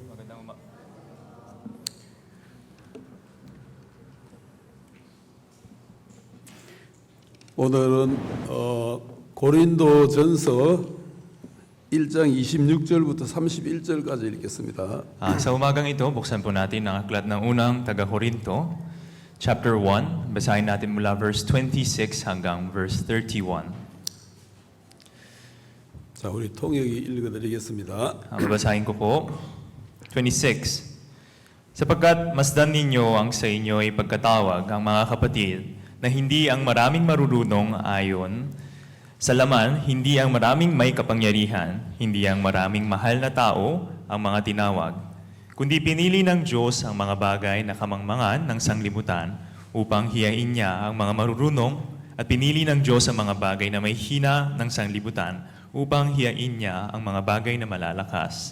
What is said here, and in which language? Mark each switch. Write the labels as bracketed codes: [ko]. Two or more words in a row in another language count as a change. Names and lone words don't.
[ko] 오늘은 고린도전서 1장 26절부터 31절까지 읽겠습니다. [tl] Sa umagang ito, buksan po natin ang aklat ng unang taga-Korinto, chapter 1. Basahin natin mula verse 26 hanggang verse 31. [ko] 자, 우리 통역이 읽어드리겠습니다. [tl] Babasahin ko po. 26. Sapagkat masdan ninyo ang sa inyo ay pagkatawag ang mga kapatid na hindi ang maraming marurunong ayon sa laman, hindi ang maraming may kapangyarihan, hindi ang maraming mahal na tao ang mga tinawag, kundi pinili ng Diyos ang mga bagay na kamangmangan ng sanglibutan upang hiyain niya ang mga marurunong at pinili ng Diyos ang mga bagay na may hina ng sanglibutan upang hiyain niya ang mga bagay na malalakas.